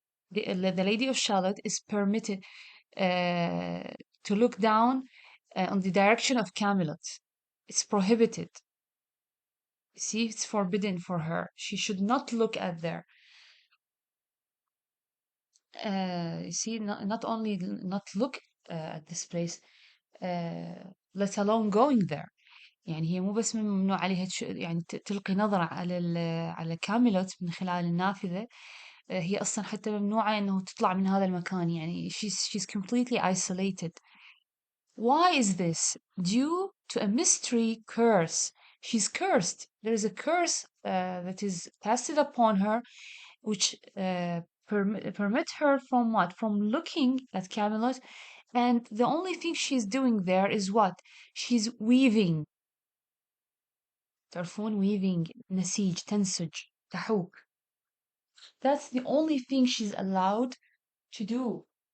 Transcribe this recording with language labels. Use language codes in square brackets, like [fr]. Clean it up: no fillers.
[en] the Lady of Shalott is permitted uh, to look down on the direction of Camelot. It's prohibited. You see, it's forbidden for her. She should not look at there. You see, not only not look at this place, let alone going there. [ar] يعني هي مو بس ممنوع عليها يعني تلقي نظرة على على كاميلوت من خلال النافذة. هي أصلا حتى ممنوعة إنه تطلع من هذا المكان. [en] يعني she's completely isolated. Why is this? Due to a mystery curse. She's cursed. There is a curse that is passed upon her, which permit her from what? From looking at Camelot, and the only thing she's doing there is what? She's weaving. [ar] تعرفون weaving نسيج تنسج تحوك. [en] That's the only thing she's allowed to do.